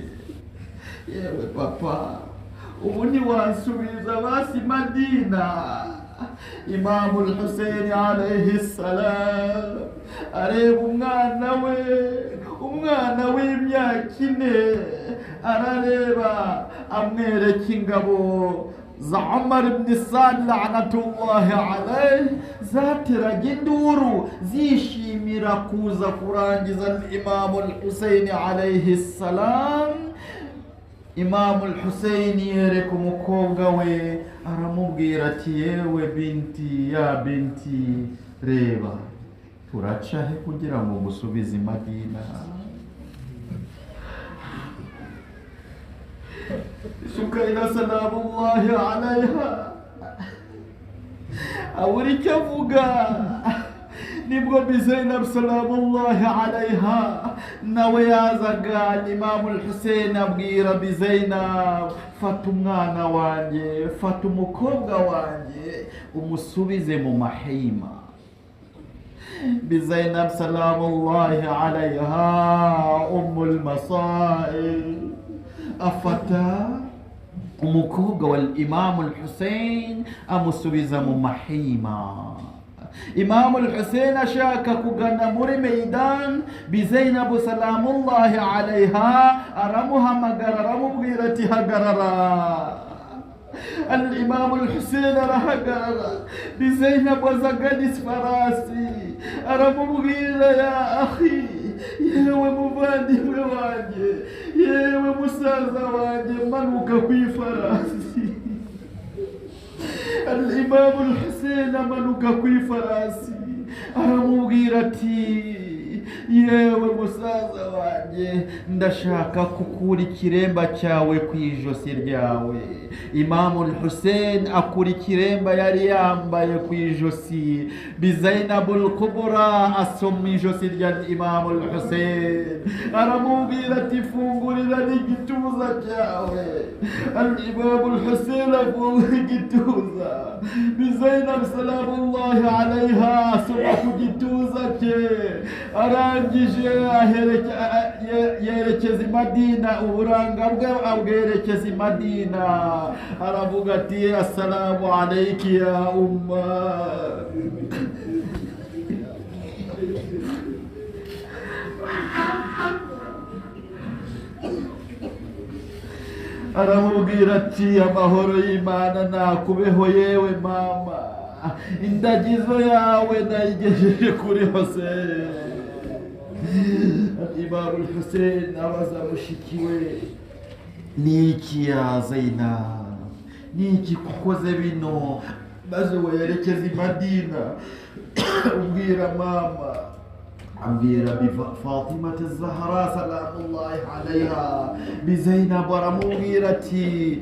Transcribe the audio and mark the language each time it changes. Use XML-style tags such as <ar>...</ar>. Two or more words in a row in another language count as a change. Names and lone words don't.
<rw>Yewe papa, ubu ntiwansubiza basi Madina? Imam al-Hussein</rw> <ar>عليه السلام</ar> <rw>areba umwana w'imyaka 4, arareba amwereka ingabo za Umar ibn Sa'd</rw> <ar>لعنة الله عليه</ar> <rw>zateraga induru zishimira kuza kurangiza Imam al-Hussein</rw> <ar>عليه السلام.</ar> <rw>Imam al-Hussein yereka umukobwa we aramubwira ati yewe binti,</rw> <ar>يا بنتي,</ar> <rw>reba turaca he kugira ngo musubize i Madina? Bisukayna</rw> <ar>سلام الله عليها</ar> <rw>abura icyo avuga. Nibwo Bizainab</rw> <ar>سلام الله عليها</ar> <rw>nawe yazaga. Imam al-Hussein abwira Bizainab, fata umwana wanjye, fata umukobwa wanjye umusubize mu mahima. Bizainab</rw> <ar>سلام الله عليها أم المسائل</ar> <rw>afata umukobwa wa Imam al-Hussein amusubiza mu mahima. Imam al-Hussein ashaka kugana muri Maidan, Bizainab</rw> <ar>سلام الله عليها</ar> <rw>aramuhamagara aramubwira ati hagarara. Al-Imam al-Hussein arahagarara. Bizainab azagadis farasi aramubwira,</rw> <ar>يا أخي,</ar> <rw>yewe muvandimwe wanjye, yewe musaza wanjye, manuka ku ifarasi. Al-Imam al-Hussein amanuka ku ifarasi aramubwira ati, yewe musaza wanjye, ndashaka kukura ikiremba cyawe ku ijosi ryawe. Imam al-Hussein akura ikiremba yari yambaye ku ijosi. Bizainab al-Kubra asoma ijosi rya Imam al-Hussein aramubwira ati, fungurira n'igituza cyawe. Al-Imam al-Hussein afungura igituza. Bizainab</rw> <ar>سلام الله عليها</ar> <rw>asoma ku gituza cye, arangije yerekeza i Madina. Uburanga bwe abwerekeza i Madina. Aravuga ati,</rw> <ar>السلام عليكِ يا أمّا.</ar> <rw>Aramubwira ati, amahoro y'Imana nakubeho yewe mama, indagizo yawe nayigejeje kuri Hussein. Imam al-Hussein abaza mushiki we, niki ya Zainab, niki kukoze bino? Maze we yerekeza i Madina ubwira mama ambwira Fatimata Zahra</rw> <ar>سلام الله عليها</ar> <rw>bizainab aramubwira ati</rw>